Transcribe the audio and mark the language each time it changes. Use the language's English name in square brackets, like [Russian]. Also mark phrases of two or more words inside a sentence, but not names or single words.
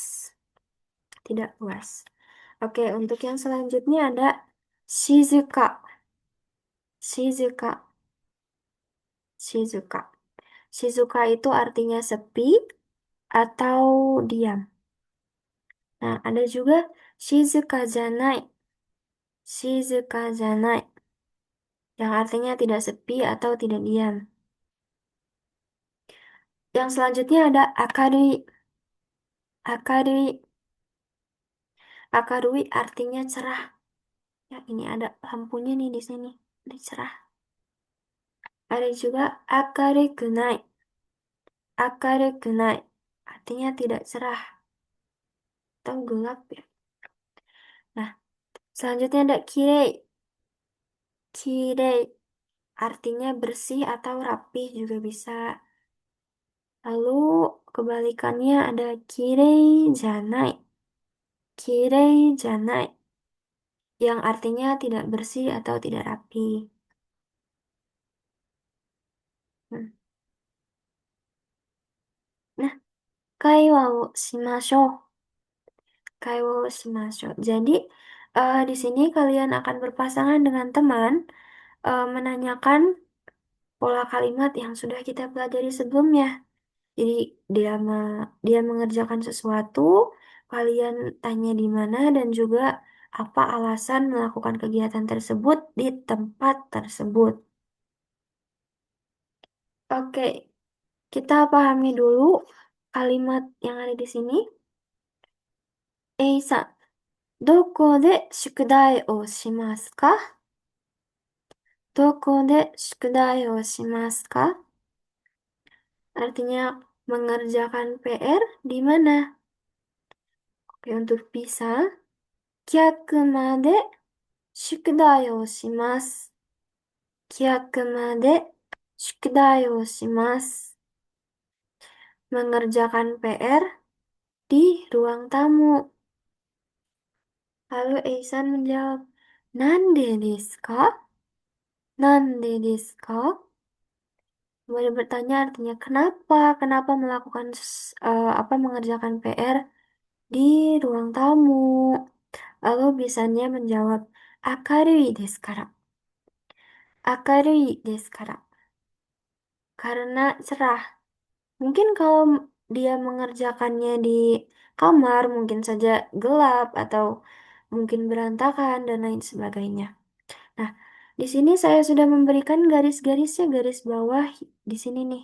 [Indonesian] Tidak luas. Oke, untuk yang selanjutnya ada shizuka. Shizuka. Shizuka. Shizuka itu artinya sepi atau diam. Nah, ada juga [Japanese] 静かじゃない. 静かじゃない. [Indonesian] Yang artinya tidak sepi atau tidak diam. Yang selanjutnya ada akarui. Akarui. Akarui artinya cerah. Ya, ini ada lampunya nih di sini. Ini cerah. Ada juga akarukunai. Akarukunai artinya tidak cerah atau gelap ya. Selanjutnya ada kirei. Kirei artinya bersih atau rapih juga bisa. Lalu kebalikannya ada [Japanese] きれいじゃない. きれいじゃない yang artinya tidak bersih atau tidak rapi. [Indonesian] Hmm. Nah, [Japanese] 会話をしましょう. 会話をしましょう. [Indonesian] Jadi, di sini kalian akan berpasangan dengan teman, menanyakan pola kalimat yang sudah kita pelajari sebelumnya. Jadi dia mengerjakan sesuatu, kalian tanya di mana dan juga apa alasan melakukan kegiatan tersebut di tempat tersebut. Oke, kita pahami dulu kalimat yang ada di sini. [Japanese] エイさん、どこで宿題をしますか? どこで宿題をしますか? [Indonesian] Artinya mengerjakan PR di mana? Oke, untuk bisa, [Japanese] 客まで宿題をします. 客まで宿題をします. [Indonesian] Mengerjakan PR di ruang tamu. Lalu Eisan menjawab, [Japanese] なんでですか? なんでですか? [Indonesian] Kemudian bertanya artinya kenapa? Kenapa melakukan apa mengerjakan PR di ruang tamu? Lalu Bisannya menjawab, [Japanese] 明るいですから. 明るいですから. [Indonesian] Karena cerah. Mungkin kalau dia mengerjakannya di kamar, mungkin saja gelap atau mungkin berantakan dan lain sebagainya. Nah, di sini saya sudah memberikan garis-garisnya, garis bawah di sini nih.